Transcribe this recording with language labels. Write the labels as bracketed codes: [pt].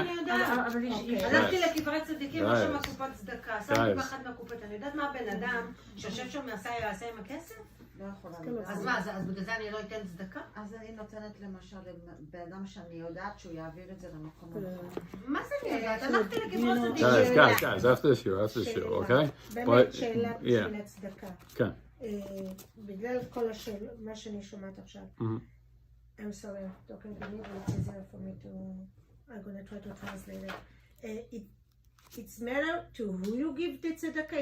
[he] הלכתי לקברי צדיקים, לא שם הקופת צדקה, שמתי באחת מהקופות, אני יודעת מה הבן אדם שיושב שם יעשה עם הכסף? לא יכולה. אז מה, אז בגלל זה אני לא אתן צדקה? אז אני נותנת למשל לבן אדם שאני יודעת שהוא יעביר את זה למקום אחר. מה זה אני יודעת? הלכתי לקברי צדיקים. [en] Guys, after the show, okay? [he] באמת שאלה בשביל הצדקה. כן. בגלל כל מה שאני שומעת עכשיו. [en] I'm sorry, I'm talking to me, but it's easier for me to. I'm gonna try to translate it. It's matter to who you give the tzedakah.